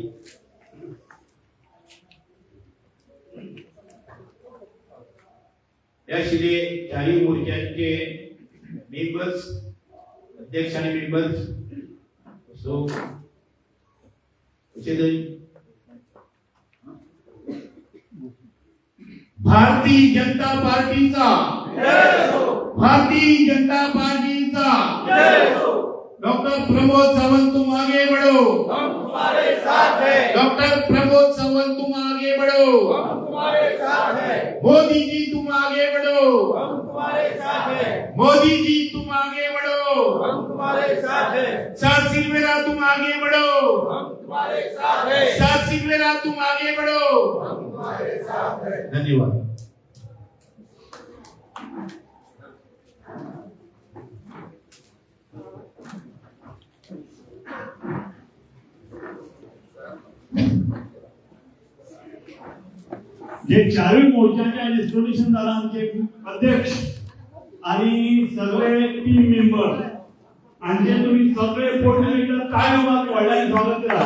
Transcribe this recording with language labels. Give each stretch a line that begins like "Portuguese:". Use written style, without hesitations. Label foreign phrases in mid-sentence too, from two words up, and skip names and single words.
Marathi: याशिवाय चारही मोर्चाचे मेंबर्स, अध्यक्ष आणि मेंबर्स, सो भारतीय जनता पार्टीचा, भारतीय जनता पार्टीचा डॉक्टर प्रमोद सावंत,
Hindi: तुम आगे बढ़ो, हम तुम्हारे साथ हैं। डॉक्टर प्रमोद सावंत, तुम आगे बढ़ो, हम तुम्हारे साथ हैं। मोदी जी तुम आगे बढ़ो, हम तुम्हारे साथ हैं। मोदी जी तुम आगे बढ़ो, हम तुम्हारे साथ हैं। सर सिल्वेरा तुम आगे बढ़ो, हम तुम्हारे साथ हैं। सर सिल्वेरा तुम आगे बढ़ो. हम तुम्हारे साथ हैं।
Marathi: धन्यवाद. जे चारही मोर्चाचे डिस्ट्रिब्युशन झाला आमचे अध्यक्ष आणि सगळे
English: team member
Marathi: आणि जे तुम्ही सगळे कोऑर्डिनेटर काय मात वडिलांनी स्वागत करा.